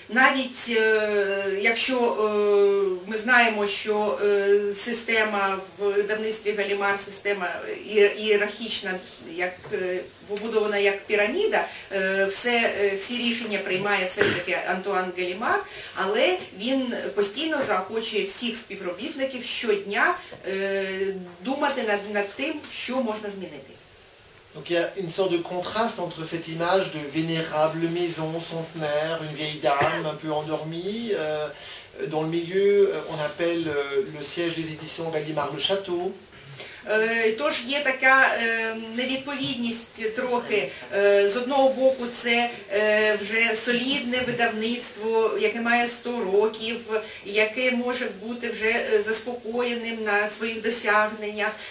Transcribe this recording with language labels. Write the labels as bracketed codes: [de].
[uk] Навіть якщо ми знаємо, що система в видавництві Галімар, система ієрархічна, побудована як піраміда, всі рішення приймає все-таки Антуан Галімар, але він постійно заохочує всіх співробітників щодня думати над тим, що можна змінити. [fr] Donc il y a une sorte de contraste entre cette image de vénérable maison centenaire, une vieille dame un peu endormie. Dans le milieu, on appelle le siège des éditions Gallimard le château. [uk] Тож є така невідповідність трохи. З одного боку це вже солідне видавництво, яке має 100 років, яке може бути вже заспокоєним на своїх досягненнях.